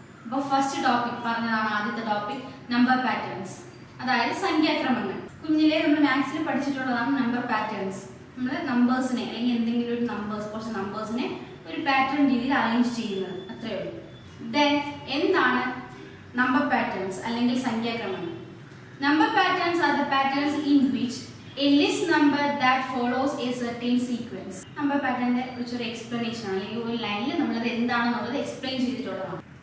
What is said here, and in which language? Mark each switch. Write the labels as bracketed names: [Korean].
[Malayalam] അപ്പോൾ first topic പറഞ്ഞതാണ് ആദ്യത്തെ ടോപ്പിക് നമ്പർ പാറ്റേൺസ്, അതായത് സംഖ്യാക്രമങ്ങൾ. കുഞ്ഞിലെ നമ്മൾ മാത്സിൽ പഠിച്ചിട്ടുള്ളതാണ് നമ്പർ പാറ്റേൺസ്. നമ്മൾ നമ്പേഴ്സിനെ അല്ലെങ്കിൽ എന്തെങ്കിലും ഒരു കുറച്ച് നമ്പേഴ്സിനെ ഒരു പാറ്റേൺ രീതിയിൽ അറേഞ്ച് ചെയ്യുന്നത്, അത്രയേ ഉള്ളൂ. Then എന്താണ് നമ്പർ പാറ്റേൺസ് അല്ലെങ്കിൽ സംഖ്യാക്രമങ്ങൾ? [English] Number patterns are the patterns in which a list number that follows a certain sequence. [Malayalam] Number പാറ്റേണിന്റെ കുറിച്ചൊരു എക്സ്പ്ലനേഷൻ ആണ്, അല്ലെങ്കിൽ ഒരു ലൈനിൽ നമ്മളത് എന്താണെന്നുള്ളത് എക്സ്പ്ലെയിൻ ചെയ്തിട്ടുള്ളതാണ്.